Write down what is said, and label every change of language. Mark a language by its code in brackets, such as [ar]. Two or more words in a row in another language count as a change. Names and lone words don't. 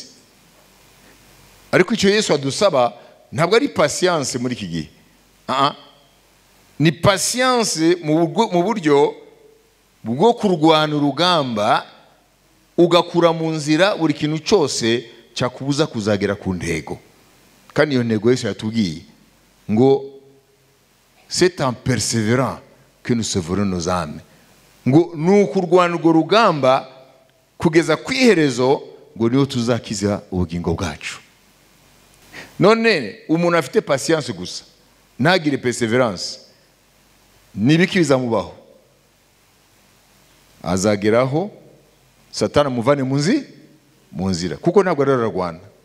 [rw] Ariko icyo Yesu adusaba ntabwo ari patience muri iki gihe. Ni patience mu buryo bwo kurwana urugamba, ugakura mu nzira buri kintu cyose cyakubuza kuzagera ku ntego. Kandi iyo ntego Yesu yatubwiye ngo [fr] c'est en persévérant que nous sauverons nos âmes. [rw] Ngo ni ukurwana urwo rugamba kugeza ku iherezo, ngo niho tuzakiza ubugingo bwacu. None umuntu afite patience gusa ntagire perseverance, nibiki bizamubaho? Azageraho Satani amuvane mu nzira, kuko ntabwo ararwana.